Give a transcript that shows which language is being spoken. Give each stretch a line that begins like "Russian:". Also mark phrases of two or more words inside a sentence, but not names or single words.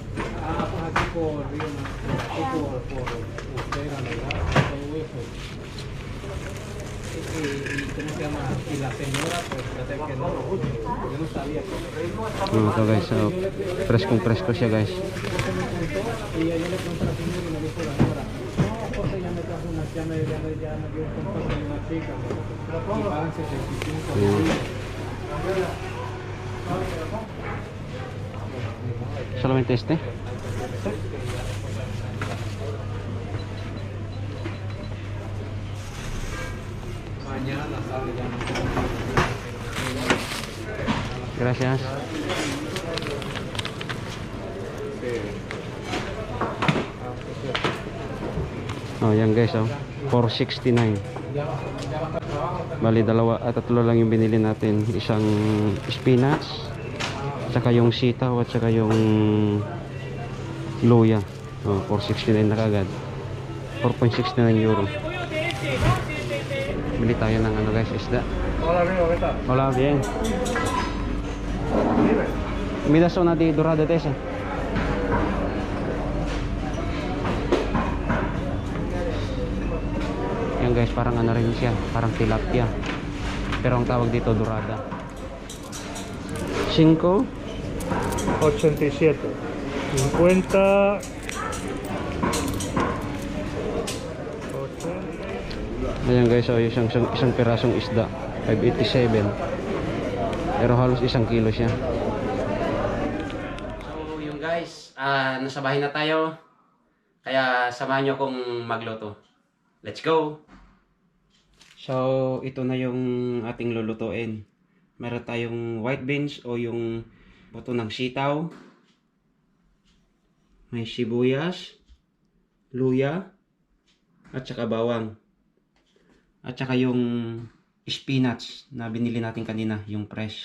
Filipino: Ito guys, presko siya guys.
Spanish: Solamente este. Gracias.
Filipino: Oh, yan guys, 469. Bali tatlo lang yung binili natin, isang spinach, saka yung sitaw at saka yung luya. 469 na kagad. 4.69 euro. Bili tayo ng ano guys, isda.
Spanish: Hola, bien. Mida zona di dorada de esa.
Filipino: Yan guys, parang ano rin siya, parang tilapia. Pero ang tawag dito dorada. 5 87 50 Ayan guys, isang pirasong isda 587, pero halos 1 kilo siya. So yung guys, nasa bahay na tayo, kaya samahan nyo akong magluto.
English: Let's go!
Filipino: So ito na yung ating lulutuin. Meron tayong
English: white beans
Filipino: o yung buto ng sitaw, may sibuyas, luya, at saka bawang. At saka yung spinach na binili natin kanina, yung fresh.